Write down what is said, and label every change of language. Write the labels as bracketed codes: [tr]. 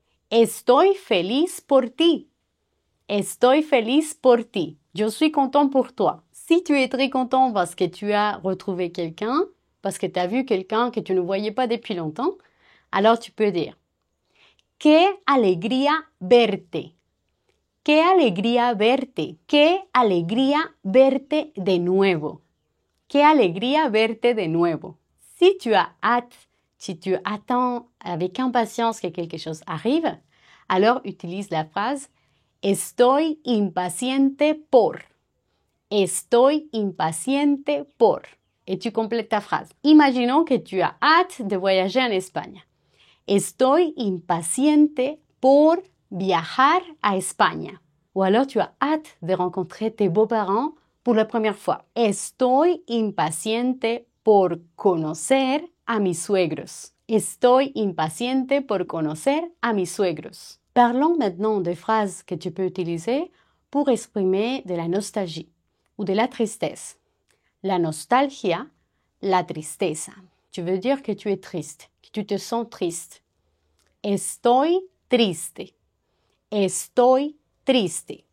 [es] Estoy feliz por ti. Estoy feliz por ti. [fr] Je suis content pour toi. Si tu es très content parce que tu as retrouvé quelqu'un, parce que tu as vu quelqu'un que tu ne voyais pas depuis longtemps, alors tu peux dire [es] Qué alegría verte. Qué alegría verte. Qué alegría verte de nuevo. Qué alegría verte de nuevo. [fr] Si tu as hâte, si tu attends avec impatience que quelque chose arrive, alors utilise la phrase [es] Estoy impaciente por. Estoy impaciente por. [fr] Et tu complètes ta phrase. Imaginons que tu as hâte de voyager en Espagne. [es] Estoy impaciente por viajar a España. [fr] Ou alors tu as hâte de rencontrer tes beaux-parents pour la première fois. [es] Estoy impaciente por conocer a mis suegros. Estoy impaciente por conocer a mis suegros. [fr] Parlons maintenant des phrases que tu peux utiliser pour exprimer de la nostalgie ou de la tristesse. [es] La nostalgia, la tristeza. [fr] Tu veux dire que tu es triste, que tu te sens triste. [es] Estoy triste. Estoy triste.